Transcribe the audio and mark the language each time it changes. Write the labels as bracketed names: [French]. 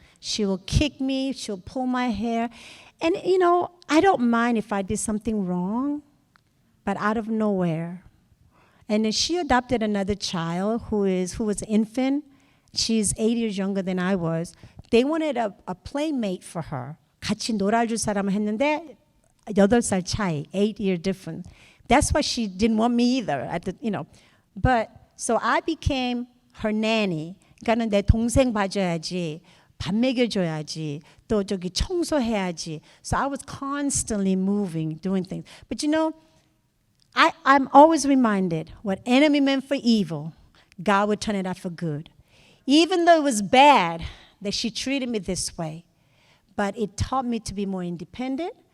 [English] She will kick me, she'll pull my hair. And, I don't mind if I did something wrong, but out of nowhere. And then she adopted another child who was an infant. She's 8 years younger than I was. They wanted a playmate for her. [Korean] 같이 놀아줄 사람을 했는데 8살 차이, [English] 8-year difference. That's why she didn't want me either. But so I became her nanny. [Korean] 그러니까는 내 동생 봐줘야지. 밥 먹여줘야지. 또 저기 청소해야지. [English] So I was constantly moving, doing things. But I'm always reminded what enemy meant for evil, God would turn it out for good. Even though it was bad that she treated me this way, but it taught me to be more independent.